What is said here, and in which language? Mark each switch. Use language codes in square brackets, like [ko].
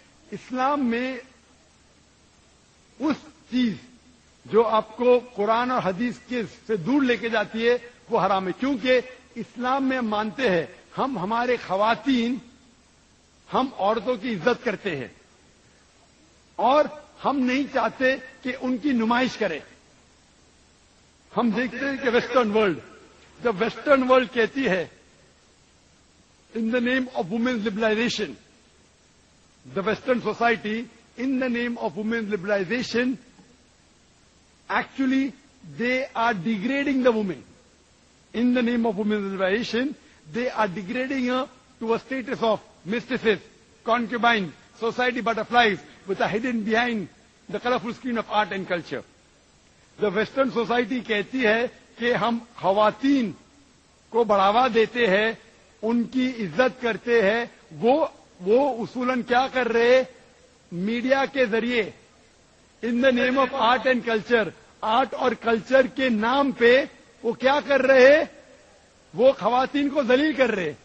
[ur] اسلام میں اس چیز جو آپ کو قرآن اور حدیث کے سے دور لے کے جاتی ہے وہ حرام ہے, کیونکہ اسلام میں مانتے ہیں ہم ہمارے خواتین ہم عورتوں کی عزت کرتے ہیں اور ہم نہیں چاہتے کہ ان کی نمائش کرے. ہم دیکھتے ہیں کہ ویسٹرن ورلڈ جب ویسٹرن ورلڈ کہتی ہے [en] in the name of women's liberalization, the Western society, in the name of women's liberalization, actually they are degrading the woman. In the name of women's liberalization, they are degrading her to a status of mistresses, concubines, society butterflies, which are hidden behind the colorful screen of art and culture. The Western society [ur] کہتی ہے کہ ہم خواتین کو بڑھاوا دیتے ہیں, ان کی عزت کرتے ہیں. وہ اصولاً کیا کر رہے, میڈیا کے ذریعے [en] in the name of art and culture, [ur] art اور کلچر کے نام پہ وہ کیا کر رہے, وہ خواتین کو ذلیل کر رہے.